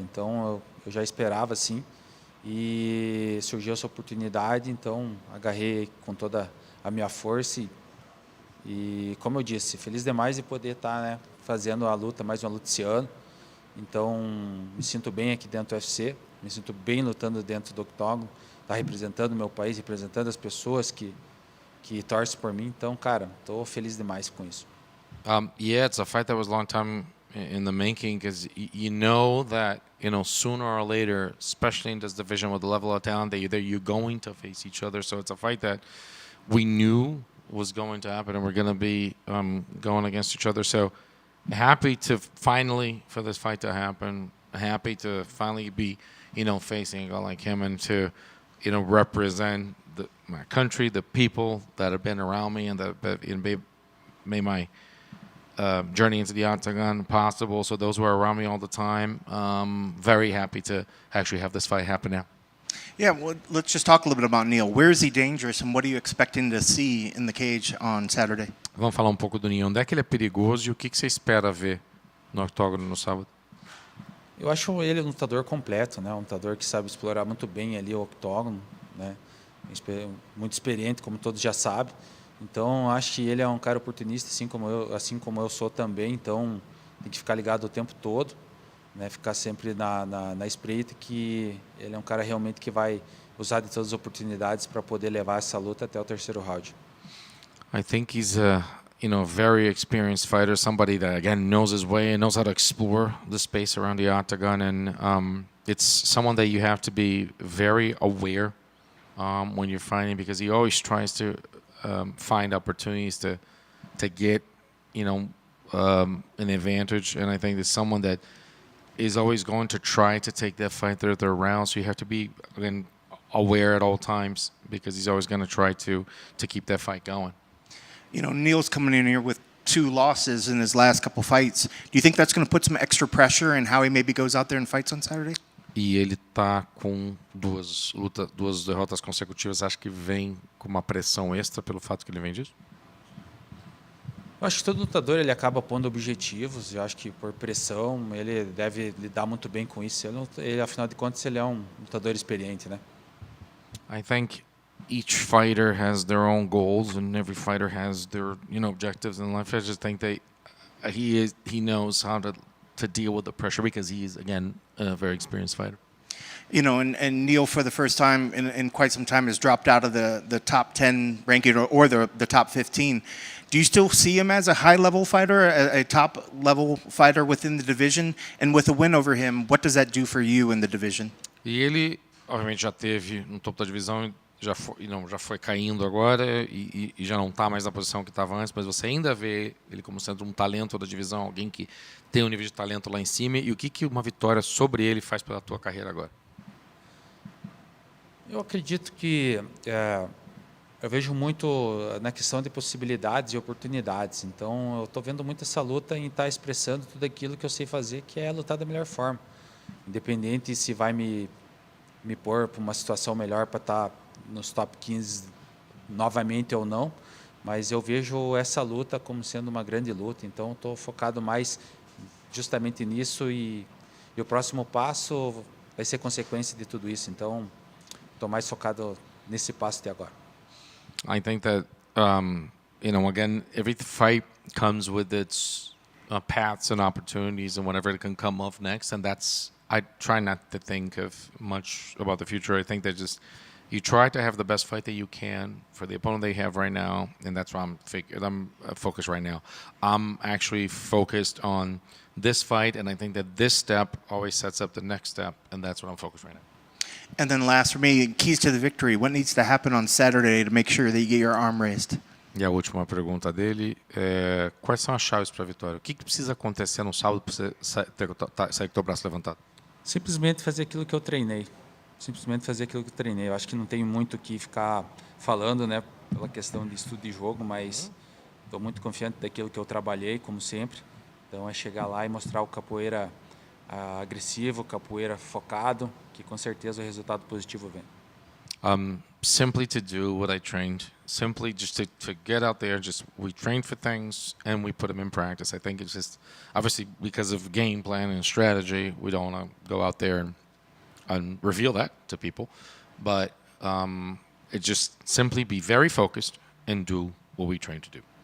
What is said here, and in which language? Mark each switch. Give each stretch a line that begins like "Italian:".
Portuguese: Então eu já esperava assim e surgiu essa oportunidade, então agarrei com toda a minha força e como eu disse, feliz demais de poder estar fazendo a luta, mais uma luta esse ano. Então me sinto bem aqui dentro do UFC, me sinto bem lutando dentro do octógono, tá representando o meu país, representando as pessoas que torcem por mim. Então, cara, estou feliz demais com isso.
English: Yeah, it's a fight that was a long time in the making, because you know that sooner or later, especially in this division with the level of talent, that you're going to face each other. So it's a fight that we knew was going to happen, and we're going to be going against each other. So happy to finally for this fight to happen. Happy to finally be facing a guy like him and to represent my country, the people that have been around me and that made my journey into the octagon possible. So those who are around me all the time, very happy to actually have this fight happen now. Yeah, well, let's just talk a little bit about Neil. Where is he dangerous, and what are you expecting to see in the cage on Saturday?
Portuguese: Vamos falar um pouco do Neil. Onde é que ele é perigoso e o que você espera ver no octógono no sábado? Eu acho ele um lutador completo, né? Um lutador que sabe explorar muito bem ali o octógono, né? Muito experiente, como todos já sabem. Então, acho que ele é um cara oportunista, assim como eu sou também. Então, tem que ficar ligado o tempo todo, né? Ficar sempre na espreita, que ele é um cara realmente que vai usar de todas as oportunidades para poder levar essa luta até o terceiro round.
English: I think he's a very experienced fighter, somebody that again knows his way and knows how to explore the space around the octagon, and it's someone that you have to be very aware when you're fighting, because he always tries to find opportunities to get an advantage, and I think there's someone that is always going to try to take that fight third round. So you have to be again aware at all times, because he's always going to try to keep that fight going. Neil's coming in here with 2 losses in his last couple fights. Do you think that's going to put some extra pressure in how he maybe goes out there and fights on Saturday?
Portuguese: E ele tá com 2 derrotas consecutivas. Acho que vem com uma pressão extra pelo fato que ele vem disso? Eu acho que todo lutador ele acaba pondo objetivos. Eu acho que por pressão ele deve lidar muito bem com isso. Ele afinal de contas, ele é um lutador experiente, né?
English: I think each fighter has their own goals, and every fighter has their objectives in life. I just think that he knows how to deal with the pressure, because he is again a very experienced fighter. And Neil, for the first time in quite some time, has dropped out of the top 10 ranking or the top 15. Do you still see him as a high-level fighter, a top-level fighter within the division? And with a win over him, what does that do for you in the division?
Portuguese: E ele, obviamente, já teve no topo da divisão, já foi caindo agora e já não está mais na posição que estava antes, mas você ainda vê ele como sendo um talento da divisão, alguém que tem um nível de talento lá em cima. E o que uma vitória sobre ele faz pela tua carreira agora? Eu acredito que eu vejo muito na questão de possibilidades e oportunidades. Então, eu estou vendo muito essa luta em estar expressando tudo aquilo que eu sei fazer, que é lutar da melhor forma. Independente se vai me pôr para uma situação melhor para estar nos top 15 novamente ou não, mas eu vejo essa luta como sendo uma grande luta. Então, estou focado mais justamente nisso, e o próximo passo vai ser consequência de tudo isso. Então, estou mais focado nesse passo de agora.
English: I think that again, every fight comes with its paths and opportunities and whatever it can come off next, and I try not to think of much about the future. I think that just you try to have the best fight that you can for the opponent they have right now, and that's why I'm focused right now. I'm actually focused on this fight, and I think that this step always sets up the next step, and that's what I'm focused right now. And then last for me, keys to the victory. What needs to happen on Saturday to make sure that you get your arm raised?
Portuguese: E a última pergunta dele é: quais são as chaves para a vitória? O que precisa acontecer no sábado para você sair com o teu braço levantado? Simplesmente fazer aquilo que eu treinei. Eu acho que não tem muito o que ficar falando, né, pela questão de estudo de jogo, mas estou muito confiante daquilo que eu trabalhei, como sempre. Então, é chegar lá e mostrar o capoeira agressivo, capoeira focado, que com certeza o resultado positivo vem.
English: Simply to do what I trained, simply just to get out there. We trained for things and we put them in practice. I think it's just obviously because of game plan and strategy, we don't want to go out there and reveal that to people, but it just simply be very focused and do what we train to do.